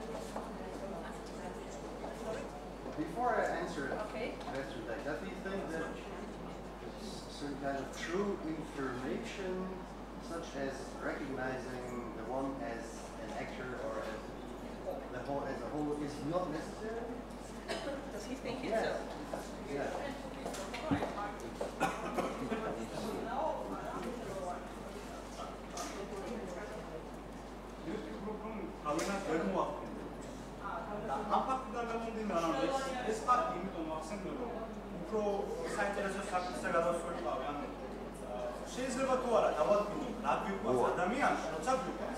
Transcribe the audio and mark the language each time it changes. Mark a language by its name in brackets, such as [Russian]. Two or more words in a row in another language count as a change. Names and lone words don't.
[English] Before I answer that, does he think that some kind of true information, such as recognizing the one as an actor or as a whole, is not necessary? Does he think it's so? Yeah. [Georgian] ამ ფაქტიდან გამომდინარე, ეს ფაქტი იმიტომ ახსენდება, რომ უფრო საინტერესო საკითხზე გადავსვენყავი, ანუ შეიძლება თუ არა დავადგინოთ რა გვიყვარს ადამიანს, როცა გვიყვარს.